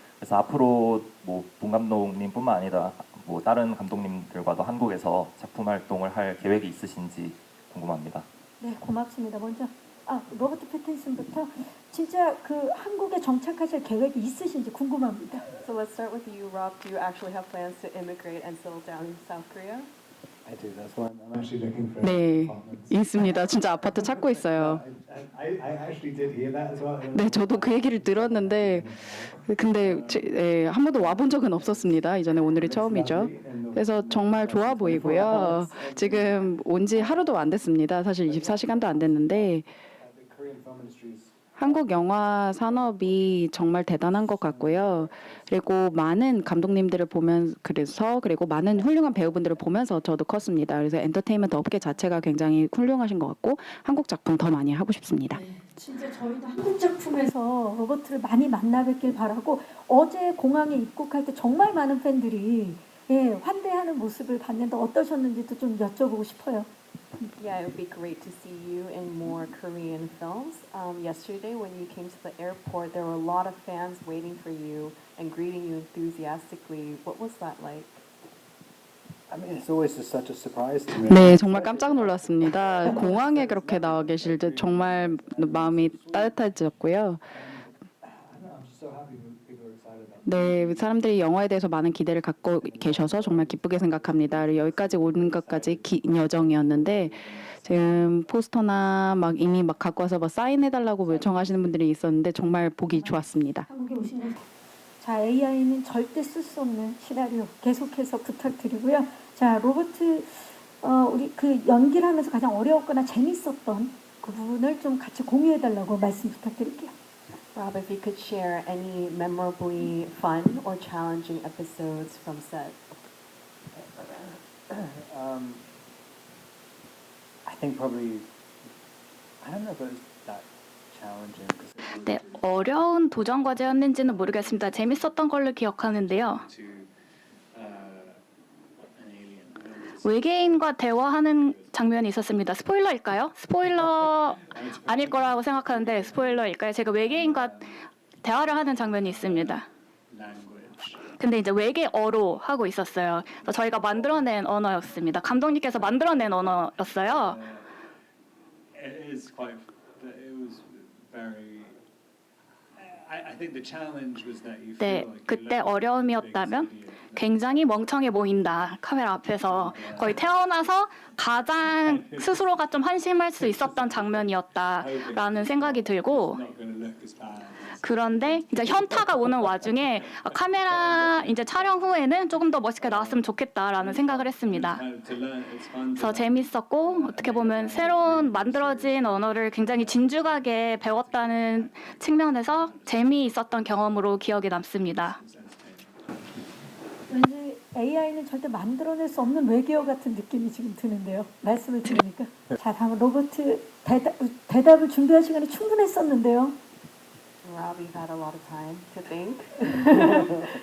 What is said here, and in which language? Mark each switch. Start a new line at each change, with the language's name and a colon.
Korean: 그래서 앞으로 뭐 봉 감독님뿐만 아니라 뭐 다른 감독님들과도 한국에서 작품 활동을 할 계획이 있으신지 궁금합니다. 네, 고맙습니다. 먼저 로버트 패틴슨부터 진짜 그 한국에 정착하실 계획이 있으신지 궁금합니다.
English: So let's start with you, Rob. Do you actually have plans to immigrate and settle down in South Korea? I do. That's why I'm actually looking for
Korean: 네,
English: apartments.
Korean: 있습니다. 진짜 아파트 찾고 있어요.
English: I actually did hear that as well.
Korean: 네, 저도 그 얘기를 들었는데 근데 한 번도 와본 적은 없었습니다. 이전에 오늘이 처음이죠. 그래서 정말 좋아 보이고요. 지금 온 지 하루도 안 됐습니다. 사실 24시간도 안 됐는데
English: The Korean film industry is
Korean: 한국 영화 산업이 정말 대단한 것 같고요. 그리고 많은 감독님들을 보면 그리고 많은 훌륭한 배우분들을 보면서 저도 컸습니다. 그래서 엔터테인먼트 업계 자체가 굉장히 훌륭하신 것 같고 한국 작품 더 많이 하고 싶습니다. 진짜 저희도 한국 작품에서 로버트를 많이 만나 뵙길 바라고 어제 공항에 입국할 때 정말 많은 팬들이 환대하는 모습을 봤는데 어떠셨는지도 좀 여쭤보고 싶어요.
English: Yeah, it would be great to see you in more Korean films. Yesterday, when you came to the airport, there were a lot of fans waiting for you and greeting you enthusiastically. What was that like? I mean, it's always just such a surprise to me.
Korean: 네, 정말 깜짝 놀랐습니다. 공항에 그렇게 나와 계실 때 정말 마음이 따뜻해졌고요.
English: I'm just so happy when people are excited about it.
Korean: 네, 사람들이 영화에 대해서 많은 기대를 갖고 계셔서 정말 기쁘게 생각합니다. 그리고 여기까지 오는 것까지 긴 여정이었는데 지금 포스터나 막 이미 막 갖고 와서 막 사인해달라고 요청하시는 분들이 있었는데 정말 보기 좋았습니다. 한국에 오신 자, AI는 절대 쓸 수 없는 시나리오 계속해서 부탁드리고요. 자, 로버트 우리 그 연기를 하면서 가장 어려웠거나 재밌었던 그 부분을 좀 같이 공유해달라고 말씀 부탁드릴게요.
English: Rob, if you could share any memorably fun or challenging episodes from set. I think probably I don't know if it was that challenging because it was
Korean: 네, 어려운 도전 과제였는지는 모르겠습니다. 재밌었던 걸로 기억하는데요.
English: to an alien.
Korean: 외계인과 대화하는 장면이 있었습니다. 스포일러일까요? 스포일러 아닐 거라고 생각하는데 스포일러일까요? 제가 외계인과 대화를 하는 장면이 있습니다.
English: Language.
Korean: 근데 이제 외계어로 하고 있었어요. 그래서 저희가 만들어낸 언어였습니다. 감독님께서 만들어낸 언어였어요.
English: It is quite. It was very. I think the challenge was that you feel like
Korean: 그때 어려움이었다면 굉장히 멍청해 보인다. 카메라 앞에서 거의 태어나서 가장 스스로가 좀 한심할 수 있었던 장면이었다라는 생각이 들고
English: not going to look as bad.
Korean: 그런데 이제 현타가 오는 와중에 카메라 이제 촬영 후에는 조금 더 멋있게 나왔으면 좋겠다라는 생각을 했습니다. 그래서 재밌었고 어떻게 보면 새로운 만들어진 언어를 굉장히 진중하게 배웠다는 측면에서 재미있었던 경험으로 기억에 남습니다. 왠지 AI는 절대 만들어낼 수 없는 외계어 같은 느낌이 지금 드는데요. 말씀을 들으니까. 자, 다음 로버트 대답을 준비할 시간이 충분했었는데요.
English: Rob, you've had a lot of time to think.